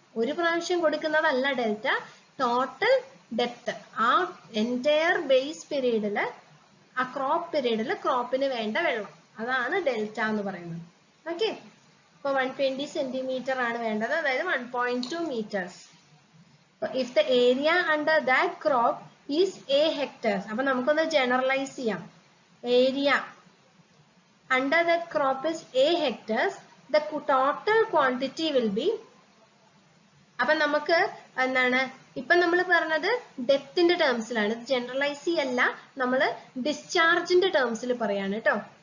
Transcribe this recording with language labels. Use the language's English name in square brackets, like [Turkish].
[Malayalam] ഒരു പ്രാവശ്യം കൊടുക്കുന്നതല്ല delta, total depth. ആ എൻറ്റയർ ബേസ് പീരീഡില്, ആ ക്രോപ്പ് പീരീഡില് ക്രോപ്പിന് വേണ്ട വെള്ളം, അതാണ് ഡെൽറ്റ എന്ന് പറയുന്നത്. ഓക്കെ, അപ്പൊ 120 സെന്റിമീറ്റർ ആണ് വേണ്ടത്, അതായത് 1.2 meters. [English] If the area under that crop is a hectares, [Malayalam] അപ്പൊ നമുക്കൊന്ന് ജനറലൈസ് ചെയ്യാം. Area [English] under that crop is a hectares, the total quantity will be, [Malayalam] അപ്പൊ നമുക്ക് എന്താണ് ഇപ്പൊ നമ്മൾ പറഞ്ഞത് ഡെപ്തിന്റെ ടേംസിലാണ്, ജനറലൈസ് ചെയ്യല്ല, നമ്മൾ ഡിസ്ചാർജിന്റെ ടേംസിൽ പറയാണ് കേട്ടോ.